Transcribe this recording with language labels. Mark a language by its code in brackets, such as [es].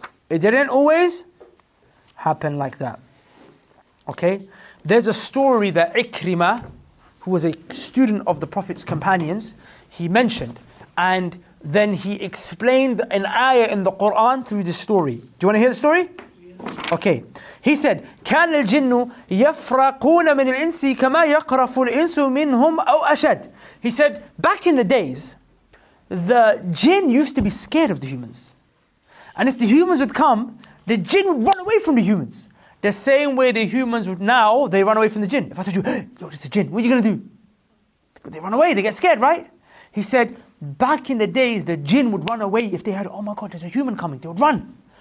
[en] It didn't always happen like that. Okay? There's a story that Ikrimah, who was a student of the Prophet's companions, he mentioned. And then he explained an ayah in the Quran through this story. Do you want to hear the story? Okay. He said, [ar] كان الجن يفرقون من الإنس كما يقرف الإنس منهم أو أشد. [en] He said, back in the days, the jinn used to be scared of the humans. And if the humans would come, the jinn would run away from the humans. The same way the humans would now, they run away from the jinn. If I told you, hey, it's a jinn, what are you going to do? But they run away, they get scared, right? He said, back in the days, the jinn would run away if they heard, oh my God, there's a human coming. They would run.